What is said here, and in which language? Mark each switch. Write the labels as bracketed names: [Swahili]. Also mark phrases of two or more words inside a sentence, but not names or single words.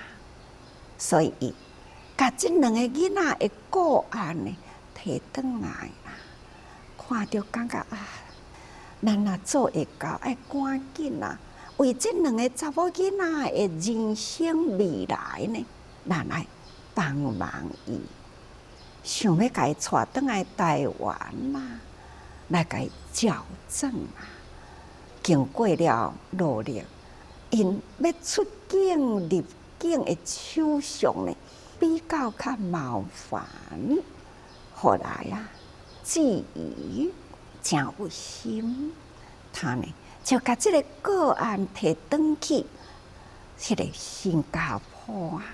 [Min Nan Chinese] 所以伊甲即2个囡仔的个案呢，摕转来啦，看着感觉啊，咱若做会到，爱赶紧啦，为即2个查某囡仔的人生未来呢，咱来帮忙伊。想要甲伊带转来台湾啦，来甲伊矫正啊！经过了努力，因要出境入境的手续呢，比较较麻烦。后来啊，至于真有心，他呢就甲这个个案摕转去迄个新加坡啊。